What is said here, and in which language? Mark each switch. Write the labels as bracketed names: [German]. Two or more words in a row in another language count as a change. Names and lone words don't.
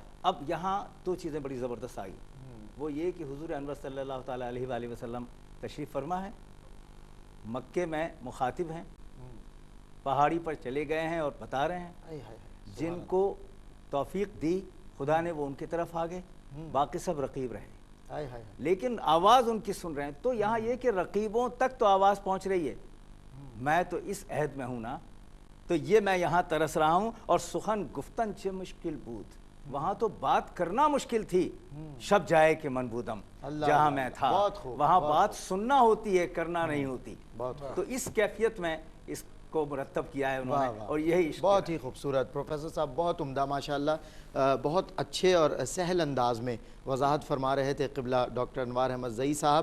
[Urdu] اب یہاں دو چیزیں بڑی زبردست آئی. وہ یہ کہ حضور انور صلی اللہ تعالیٰ علیہ وآلہ وسلم تشریف فرما ہے, مکے میں مخاطب ہیں, پہاڑی پر چلے گئے ہیں اور بتا رہے ہیں, جن کو توفیق دی خدا نے وہ ان کی طرف آ گئے, باقی سب رقیب رہے, لیکن آواز ان کی سن رہے ہیں. تو یہاں یہ کہ رقیبوں تک تو آواز پہنچ رہی ہے, میں تو اس عہد میں ہوں نا, تو یہ میں یہاں ترس رہا ہوں. [Persian] اور سخن گفتن چه مشکل بود, [Urdu] وہاں تو بات کرنا مشکل تھی، [Persian] شب جائے کہ من بودم [Urdu] جہاں میں تھا، وہاں بات سننا ہوتی ہے، کرنا نہیں ہوتی۔ تو اس کیفیت میں اس کو مرتب کیا ہے انہوں نے، اور یہی عشق۔ بہت ہی خوبصورت پروفیسر صاحب، بہت عمدہ ماشاءاللہ، بہت اچھے اور سہل انداز میں وضاحت فرما رہے تھے قبلہ ڈاکٹر انوار احمد زئی صاحب۔